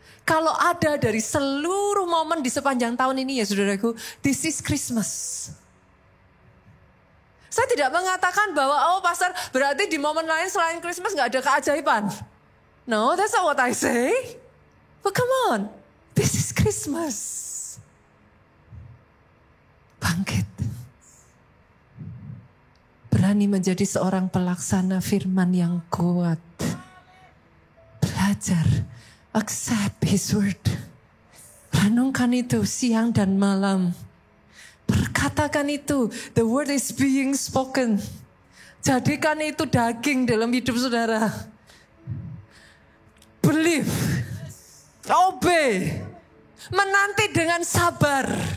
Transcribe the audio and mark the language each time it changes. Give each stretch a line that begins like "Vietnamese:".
Indonesian: Kalau ada dari seluruh momen di sepanjang tahun ini ya saudaraku,
English: this is Christmas.
Indonesian: Saya tidak mengatakan bahwa pastor berarti di momen lain selain Christmas gak ada keajaiban.
English: No, that's not what I say. But come on, this is Christmas.
Indonesian: Bangkit. Berani menjadi seorang pelaksana firman yang kuat. Belajar,
English: accept His word.
Indonesian: Renungkan itu siang dan malam. Berkatakan itu,
English: the word is being spoken.
Indonesian: Jadikan itu daging dalam hidup saudara.
English: Believe, obey,
Indonesian: menanti dengan sabar.